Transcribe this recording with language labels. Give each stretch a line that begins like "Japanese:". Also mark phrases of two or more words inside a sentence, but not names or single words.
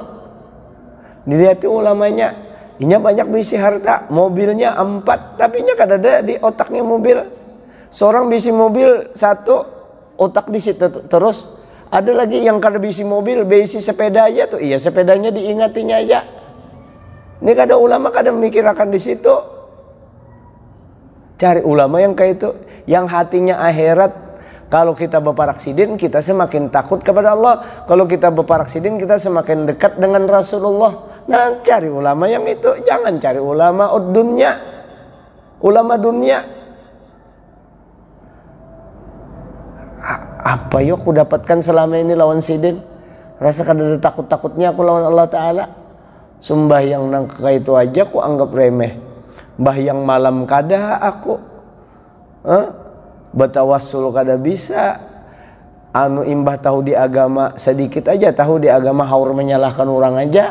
Banjar: Dilihat ulamanya, ini banyak bisi harta, mobilnya 4, tapi nya kada ada di otaknya mobil. Seorang bisi mobil 1, otak di situ terus. Ada lagi yang kada bisi mobil, bisi sepeda aja tuh, iya sepedanya diingatinya aja. Ini kada ulama kada memikirkan di situ.
Indonesian: Cari ulama yang kayak itu, yang hatinya akhirat. Kalau kita berparaksidin, kita semakin takut kepada Allah. Kalau kita berparaksidin, kita semakin dekat dengan Rasulullah. Nah, cari ulama yang itu. Jangan cari ulama dunia.
Banjar: Ulama dunia. Apa yuk aku dapatkan selama ini lawan sidin? Rasa kada ada takut-takutnya aku lawan Allah Ta'ala. Sembahyang nang kayak itu aja aku anggap remeh. Bahyang malam kada aku. Batawassul kada bisa. Anu imbah tahu di agama sedikit aja, tahu di agama haur menyalahkan orang aja.